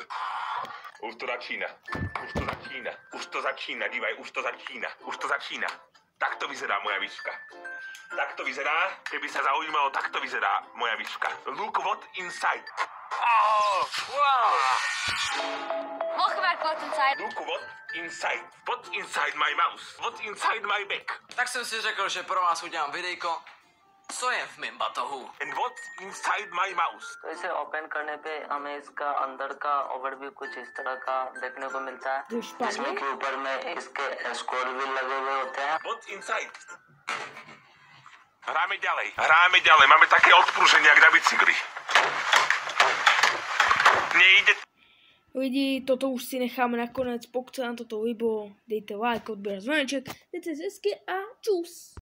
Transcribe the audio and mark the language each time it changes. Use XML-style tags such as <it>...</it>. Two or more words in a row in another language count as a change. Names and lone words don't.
<sk>Už to začína, dívaj, už to začína. Tak to vyzerá moja výška. Tak to vyzerá, keby sa zaujímalo, tak to vyzerá moja výška.</sk> <en>Look what inside. Oh, wow. What's inside? Look what inside. What's inside my mouth? What's inside my back?</en> <cs>Tak jsem si řekl, že pro vás udělám videjko, co je v mém batohu.</cs> <en>And what's inside my mouth?</en> <hi>तो इसे ओपन करने पे हमें इसका अंदर का ओवरव्यू कुछ इस तरह का देखने को मिलता है, जिसमें के ऊपर में इसके स्कोर भी लगे हुए होते हैं.</hi> <en>What's inside?</en> <sk>Hráme ďalej, máme také odprúženie, jak na bicykli. Nejde.</sk> <cs>Lidi, toto už si necháme nakonec, pokud se nám toto líbilo, dejte like, odběr, zvoneček, dejte zesky a čus.</cs>